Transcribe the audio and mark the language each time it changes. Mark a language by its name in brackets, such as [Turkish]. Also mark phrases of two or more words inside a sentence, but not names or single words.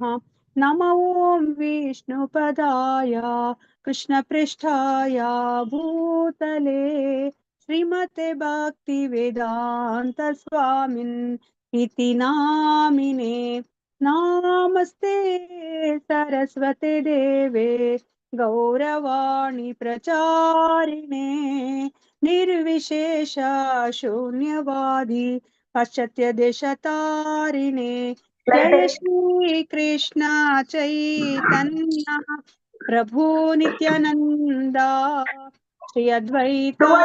[Sanskrit] नमो ॐ विष्णुपदाय कृष्णपृष्ठाय भूतले श्रीमते भक्तिवेदान्त स्वामिन् इति नामिने। नमस्ते सरस्वते देवे ಗೌರವಾಣಿ ಪ್ರಚಾರಿಣೆ ನಿರ್ವಿಶೇಷ ಶೂನ್ಯವಾದಿ ಪಾಶ್ಚಾತ್ಯ ದೇಶ ತಾರಿಣೆ ಜಯ ಶ್ರೀ ಕೃಷ್ಣ ಚೈತನ್ಯ ಪ್ರಭು ನಿತ್ಯಾನಂದ ಶ್ರೀ ಅದ್ವೈತ